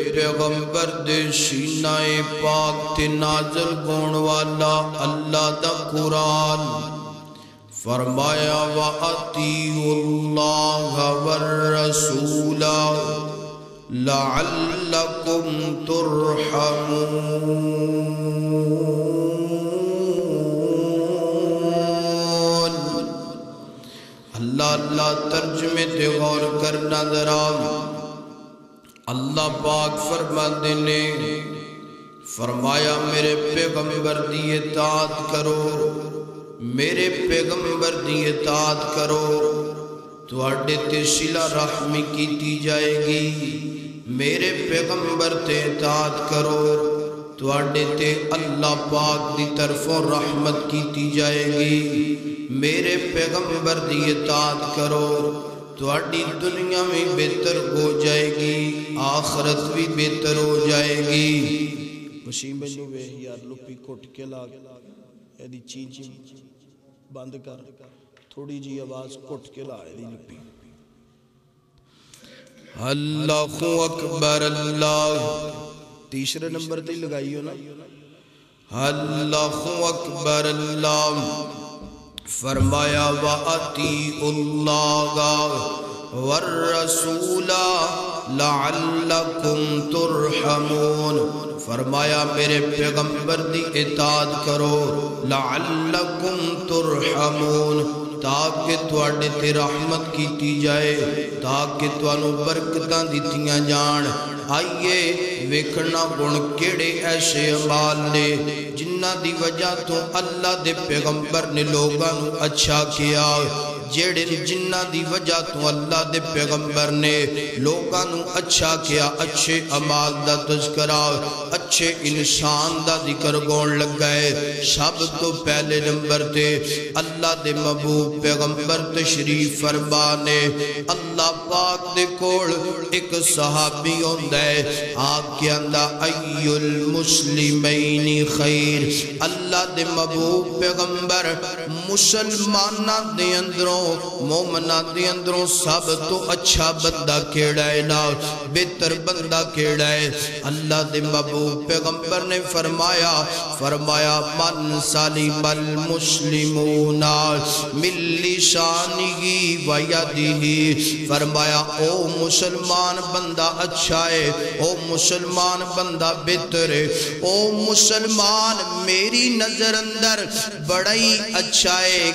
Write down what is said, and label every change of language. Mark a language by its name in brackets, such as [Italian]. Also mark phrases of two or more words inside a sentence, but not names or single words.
[Punjabi] پیغمبر دے سینہ پاک تے نازل ہون والا اللہ دا قرآن فرمایا [Arabic] وَأَطِيعُوا اللَّهَ وَالرَّسُولَ لَعَلَّكُمْ تُرْحَمُونَ۔ [Punjabi] اللہ ترجمے تے غور کرنا ذرا۔ اللہ پاک فرماندے نے فرمایا میرے پیغمبر دی اطاعت کرو، میرے پیغمبر دی اطاعت کرو تو اڈے تے صلہ رحمی کیتی جائے گی۔ میرے پیغمبر تے اطاعت کرو تو اڈے تے اللہ پاک دی طرفوں رحمت کیتی جائے گی۔ میرے پیغمبر دی اطاعت کرو تو اڈی دنیا میں بہتر ہو جائے گی، آخرت بھی بہتر ہو جائے گی۔ وسیم بنو بے یار لپی کٹ کے لاگ ایدی چیچی بند کر، تھوڑی جی آواز کٹ کے لا ایدی لپی۔ [Arabic] اللہ اکبر اللہ، [Punjabi] تیسرے نمبر تے لگائی ہو نا۔ [Arabic] اللہ اکبر اللہ، فرمایا وَأَطِیعُوا اللَّهَ وَالرَّسُولَ لَعَلَّكُمْ تُرْحَمُونَ، [Punjabi] فرمایا میرے پیغمبر دی اطاعت کرو، [Arabic] لَعَلَّكُمْ تُرْحَمُونَ، [Punjabi] تاکہ تواڈے تے رحمت کیتی جائے، تاکہ تانوں برکتاں دتیاں جان۔ آئیے ویکھنا گن کیڑے ایسے اعمال نے جنہ دی وجہ تو اللہ دے پیغمبر نے لوگاں نو اچھا کیا، جیڑے جنہ دی وجہ تو اللہ دے پیغمبر نے لوگاں نو اچھا کیا، اچھے اعمال دا تذکرہ، اچھے انسان دا ذکر گون لگ گئے۔ سب تو پہلے نمبر تے اللہ دے محبوب پیغمبر تشریف فرما نے، اللہ پاک دے کول ایک صحابی ہوندا ہے، آپ کے اندر [Arabic] ای المسلمین خیر، [Punjabi] اللہ دے محبوب پیغمبر مسلمانہ دے اندروں مومنہ دے اندروں سب تو اچھا بندہ کیڑا ہے نا، بہتر بندہ کیڑا ہے؟ اللہ دے محبوب پیغمبر نے فرمایا [Arabic] من سلم المسلمون من لسانہ و یدہ، [Punjabi] فرمایا او مسلمان بندہ اچھا ہے، او مسلمان بندہ بہتر ہے، او مسلمان میری نظر اندر بڑا ہی اچھا ہے۔